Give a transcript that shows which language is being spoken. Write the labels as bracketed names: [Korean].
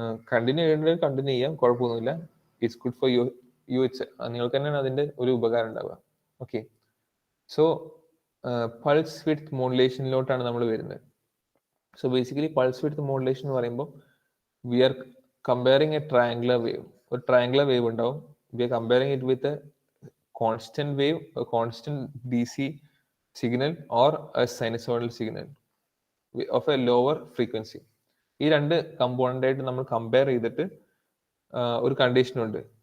[Malayalam] Continue ചെയ്യേണ്ടത് continue ചെയ്യാം, കുഴപ്പമൊന്നുമില്ല. [English] it's good for you [Malayalam] it's, നിങ്ങൾക്ക് തന്നെയാണ് അതിന്റെ ഒരു ഉപകാരം ഉണ്ടാവുക. ഓക്കെ, സോ പൾസ് വിഡ്ത്ത് മോഡുലേഷനിലോട്ടാണ് നമ്മൾ വരുന്നത്. So basically pulse width modulation എന്ന് പറയുമ്പോൾ [English] We are comparing a triangular wave. [Malayalam] ഒരു ട്രയാങ്കുലർ വേവ് ഉണ്ടാവും. [English] We are comparing it with constant wave, a constant DC signal or a sinusoidal signal of a lower frequency. [Malayalam] ഈ രണ്ട് component ആയിട്ട് നമ്മൾ compare ചെയ്തിട്ട് ഒരു കണ്ടീഷൻ ഉണ്ട്.